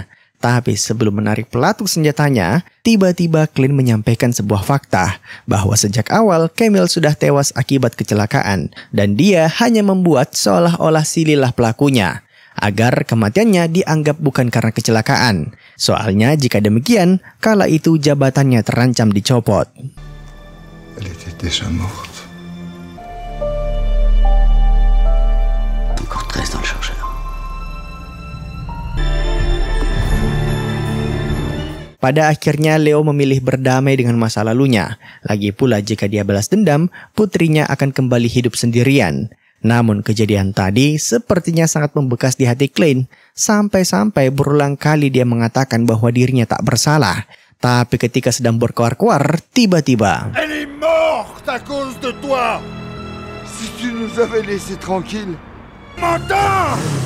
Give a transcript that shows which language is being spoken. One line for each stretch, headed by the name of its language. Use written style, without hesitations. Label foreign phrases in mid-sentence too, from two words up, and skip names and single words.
Indonesian: Tapi sebelum menarik pelatuk senjatanya, tiba-tiba Klein menyampaikan sebuah fakta bahwa sejak awal Camille sudah tewas akibat kecelakaan dan dia hanya membuat seolah-olah Sililah pelakunya agar kematiannya dianggap bukan karena kecelakaan. Soalnya jika demikian, kala itu jabatannya terancam dicopot.
French: Elle était déjà morte.
Indonesian: Pada akhirnya Leo memilih berdamai dengan masa lalunya. Lagi pula jika dia balas dendam, putrinya akan kembali hidup sendirian. Namun kejadian tadi sepertinya sangat membekas di hati Klein. Sampai-sampai berulang kali dia mengatakan bahwa dirinya tak bersalah. Tapi ketika sedang berkoar-koar, tiba-tiba
French: Elle est morte à cause de toi. Si tu nous avais laissé tranquille. M'entends?